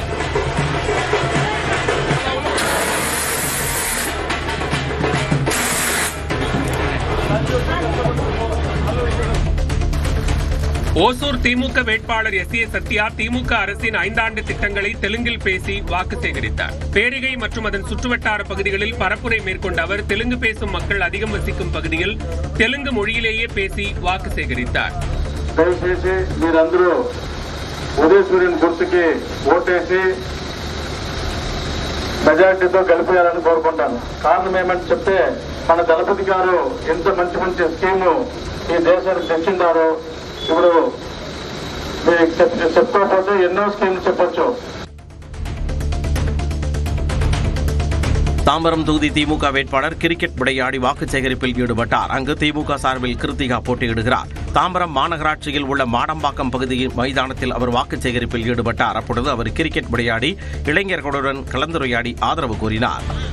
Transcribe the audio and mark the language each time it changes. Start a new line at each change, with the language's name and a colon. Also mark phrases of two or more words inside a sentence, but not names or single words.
Tamil: ஓசூர் திமுக வேட்பாளர் SA சத்யா திமுக அரசின் 5 ஆண்டு திட்டங்களை தெலுங்கில் பேசி வாக்கு சேகரித்தார். பேரிகை மற்றும் அதன் சுற்றுவட்டார பகுதிகளில் பரப்புரை மேற்கொண்ட அவர் தெலுங்கு பேசும் மக்கள் அதிகம் வசிக்கும் பகுதியில் தெலுங்கு மொழியிலேயே பேசி வாக்கு சேகரித்தார்.
Telugu: దయచేసి మీరందరూ ఉదయసూర్యుని గుర్తుకి ఓటేసి మెజార్టీతో గెలిపేయాలని కోరుకుంటాను. కారణం ఏమంటే చెప్తే మన దళపతి గారు ఎంత మంచి మంచి స్కీము ఈ దేశానికి తెచ్చిండారో ఇప్పుడు మీకు చెప్పుకోకపోతే ఎన్నో స్కీమ్లు చెప్పొచ్చు.
Tamil: தாம்பரம் தொகுதி திமுக வேட்பாளர் கிரிக்கெட் விளையாடி வாக்கு சேகரிப்பில் ஈடுபட்டார். அங்கு திமுக சார்பில் கிருத்திகா போட்டியிடுகிறார். தாம்பரம் மாநகராட்சியில் உள்ள மாடம்பாக்கம் பகுதியின் மைதானத்தில் அவர் வாக்கு சேகரிப்பில் ஈடுபட்டார். அப்பொழுது அவர் கிரிக்கெட் விளையாடி இளைஞர்களுடன் கலந்துரையாடி ஆதரவு கூறினார்.